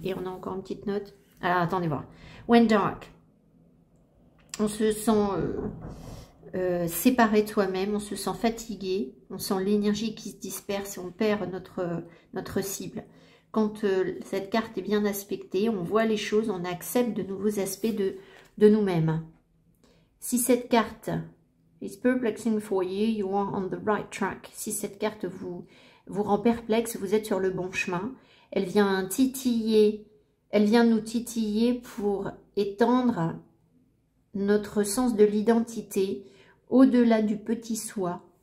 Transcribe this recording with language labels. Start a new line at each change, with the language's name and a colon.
French: Et on a encore une petite note. Alors attendez voir.
English: When dark,
French: on se sent séparé de soi-même, on se sent fatigué, on sent l'énergie qui se disperse et on perd notre cible. Quand cette carte est bien aspectée, on voit les choses, on accepte de nouveaux aspects de nous-mêmes. Si cette carte
English: is perplexing for you, you are on the right track.
French: Si cette carte vous rend perplexe, vous êtes sur le bon chemin. Elle vient titiller, elle vient nous titiller pour étendre notre sens de l'identité au-delà du petit soi.